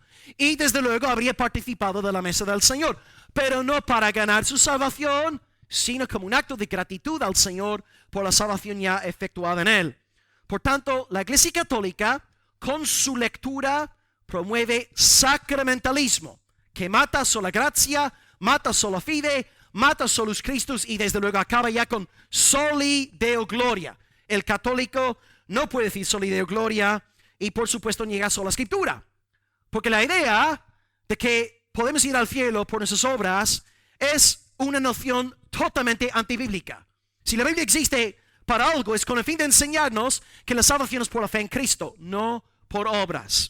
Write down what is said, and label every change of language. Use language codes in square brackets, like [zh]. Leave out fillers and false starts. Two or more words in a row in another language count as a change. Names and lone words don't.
[es] Y desde luego habría participado de la mesa del Señor, pero no para ganar su salvación, sino como un acto de gratitud al Señor por la salvación ya efectuada en él. Por tanto, la Iglesia Católica, con su lectura, promueve sacramentalismo, que mata sola gracia, mata [la] sola fide, [es] mata [la] solus Christus [es] y desde luego acaba ya con [la] soli deo gloria. [es] El católico no puede decir [la] soli deo gloria [es] y por supuesto niega sola escritura. Porque la idea de que podemos ir al cielo por nuestras obras es una noción totalmente antibíblica. Si la Biblia existe para algo es con el fin de enseñarnos que la salvación es por la fe en Cristo, no por obras.